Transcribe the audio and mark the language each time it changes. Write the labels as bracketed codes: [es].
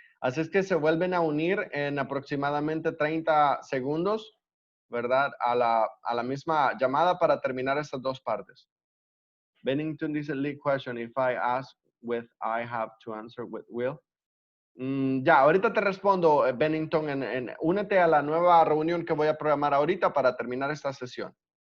[es] Así es que se vuelven a unir en aproximadamente 30 segundos, ¿verdad? A la misma llamada para terminar estas dos partes. [en] Bennington dice, lead question, if I ask with I have to answer with will. [es] Ya, ahorita te respondo, Bennington, únete a la nueva reunión que voy a programar ahorita para terminar esta sesión.